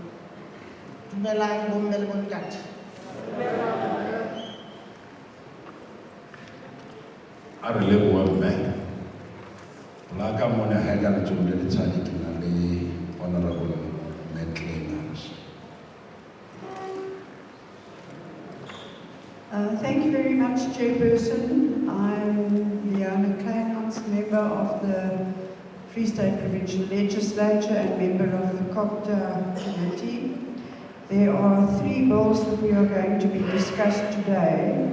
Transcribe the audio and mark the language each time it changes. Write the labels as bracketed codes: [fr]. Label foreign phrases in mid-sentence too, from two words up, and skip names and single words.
[st] Dumelang bomme le bontate. A re leboha mme. La ka mona ha ka letsohong le letshehadi ke na le Honorable Matlengans. [en] Thank you very much, Chairperson. I'm Liana Kleinhans, member of the Free State Provincial Legislature and member of the COPTA Committee. There are 3 bills that we are going to be discussed today.